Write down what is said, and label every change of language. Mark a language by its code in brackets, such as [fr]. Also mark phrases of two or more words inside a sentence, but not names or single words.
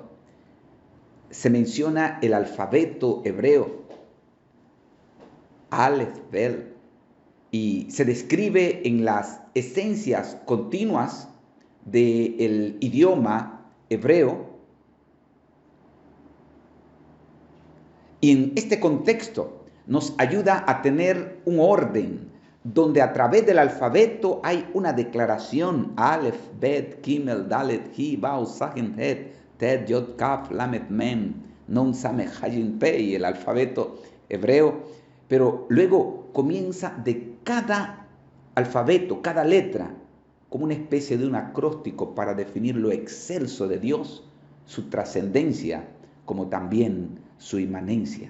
[es] Se menciona el alfabeto hebreo, Aleph, Bet, y se describe en las esencias continuas del idioma hebreo. Y en este contexto nos ayuda a tener un orden donde a través del alfabeto hay una declaración: Aleph, Bet, Gimel, Dalet, He, Bau, Sahin, Het, Tet, Yod, Kaf, Lamet, Mem, Nun, Sameh, Hayin, Pei, el alfabeto hebreo. Pero luego comienza de cada alfabeto, cada letra, como una especie de un acróstico para definir lo excelso de Dios, su trascendencia, como también su inmanencia.